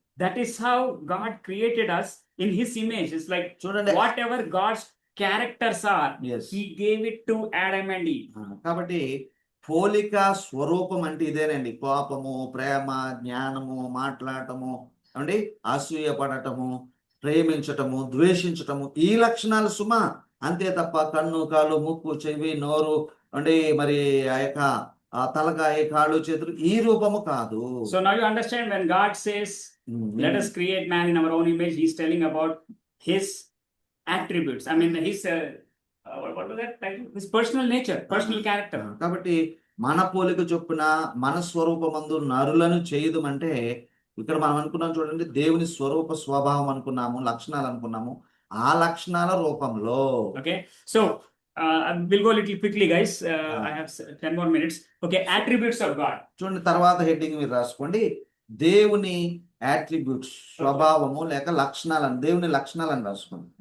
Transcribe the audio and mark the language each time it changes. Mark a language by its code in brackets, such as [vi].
[en] that is how God created us in his image. It's like [te] చూడండి. [en] whatever God's characters are, Yes. he gave it to Adam and Eve. [te] కాబట్టి పోలిక స్వరూపం అంటే ఇదేనండి. కోపము, ప్రేమ, జ్ఞానము, మాట్లాడటము, అండి అసూయ పడటము, ప్రేమించటము, ద్వేషించటము, ఈ లక్షణాలు సుమా. అంతే తప్ప కన్ను, కాలు, ముక్కు, చెవి, నోరు, అంటే మరి ఆ యొక్క తలకాయ, కాళ్ళు, చేతులు ఈ రూపము కాదు. [en] So now you understand when God says, let us create man in our own image, he's telling about his attributes. I mean, his what was that title? His personal nature, personal character. [te] కాబట్టి మన పోలిక చొప్పున మన స్వరూపమందు నరులను చేయదుమంటే ఇక్కడ మనం అనుకున్నాం చూడండి, దేవుని స్వరూప స్వభావం అనుకున్నాము, లక్షణాలు అనుకున్నాము, ఆ లక్షణాల రూపంలో. [en] Okay, so we'll go a little quickly, guys. I have 10 more minutes. Okay, attributes of God. [te] చూడండి, తర్వాత హెడ్డింగ్ మీరు రాసుకోండి, దేవుని యాట్రిబ్యూట్స్, స్వభావము లేక లక్షణాలను, దేవుని లక్షణాలను రాసుకోండి.